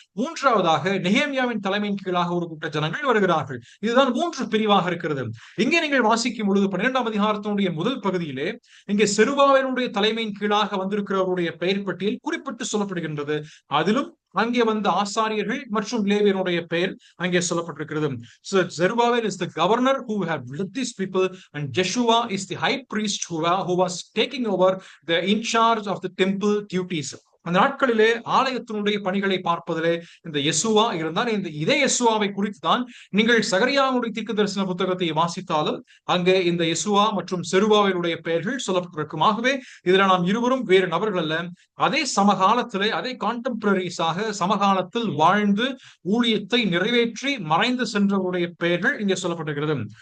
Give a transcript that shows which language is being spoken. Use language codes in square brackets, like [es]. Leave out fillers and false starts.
[ta] மூன்றாவதாக நெகேமியாவின் தலைமையின் கீழாக ஒரு கூட்ட ஜனங்கள் வருகிறார்கள். இதுதான் 3 பிரிவாக இருக்கிறது. இங்கே நீங்கள் வாசிக்கும் பொழுது 12ஆம் அதிகாரத்தினுடைய முதல் பகுதியிலே இங்கே செருபாபேலுடைய தலைமையின் கீழாக வந்திருக்கிறவருடைய பெயர் பட்டியல் குறிப்பிட்டு சொல்லப்படுகின்றது. அதிலும் அங்கே வந்த ஆசாரியர்கள் மற்றும் லேவியருடைய பெயர் அங்கே சொல்லப்பட்டிருக்கிறது. [en] So Zerubbabel is the governor who have led these people, and Jeshua is the high priest who was taking over the in charge of the temple duties. [ta] அந்த நாட்களிலே ஆலயத்தினுடைய பணிகளை பார்ப்பதிலே இந்த யெசுவா இருந்தால், இந்த இதே யெசுவாவை குறித்து தான் நீங்கள் சகரியாவுடைய தீர்க்கதரிசன புத்தகத்தை வாசித்தாலும் அங்கே இந்த யெசுவா மற்றும் செருபாபேலுடைய பெயர்கள் சொல்லப்பட்டிருக்கும். ஆகவே இதுல நாம் இருவரும் வேறு நபர்கள் அல்ல. அதே சமகாலத்திலே அதே கான்டெம்பரரிஸாக சமகாலத்தில் வாழ்ந்து ஊழியத்தை நிறைவேற்றி மறைந்து சென்றவருடைய பெயர்கள் இங்கே சொல்லப்பட்டிருக்கிறது.